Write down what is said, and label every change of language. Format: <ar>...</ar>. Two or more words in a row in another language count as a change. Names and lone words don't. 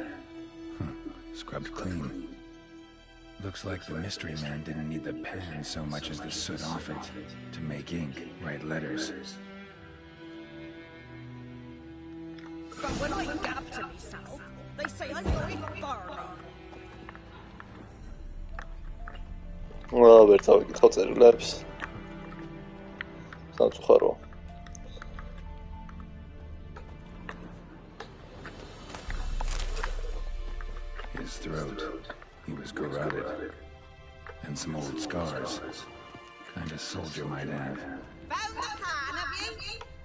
<en>Scrubbed clean. Looks like the mystery man didn't need the pan so much as the soot off it to make ink, write letters. But when I gab to myself, they say I'm going barley.</en> <ka>ვერ წავიკითხავ წერილებს. სამწუხარო.</ka> <en>His throat. He was garroted. And some old scars. Kind of soldier might have. Found the pan, have you?</en>